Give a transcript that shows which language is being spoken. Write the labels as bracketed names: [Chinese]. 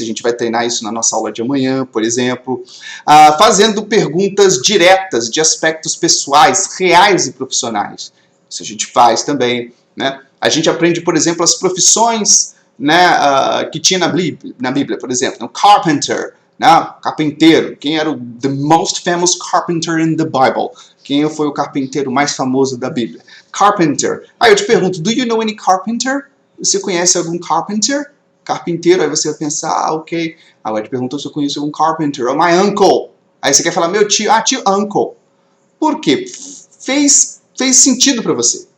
[Portuguese] A gente vai treinar isso na nossa aula de amanhã, por exemplo. Fazendo perguntas diretas de aspectos pessoais, reais e profissionais. Isso a gente faz também. Né? A gente aprende, por exemplo, as profissões, né, que tinha na Bíblia, por exemplo. Carpenter, né? Carpinteiro. Quem era [English] the most famous carpenter in the Bible? [Portuguese] Quem foi o carpinteiro mais famoso da Bíblia? Carpenter. Aí eu te pergunto, [English] do you know any carpenter? [Portuguese] Você conhece algum carpenter? Carpinteiro, aí você vai pensar, ok. Aí eu te pergunto se eu conheço algum carpenter. [English] Oh, my uncle. [Portuguese] Aí você quer falar, meu tio, tio uncle. Por quê? Fez sentido para você.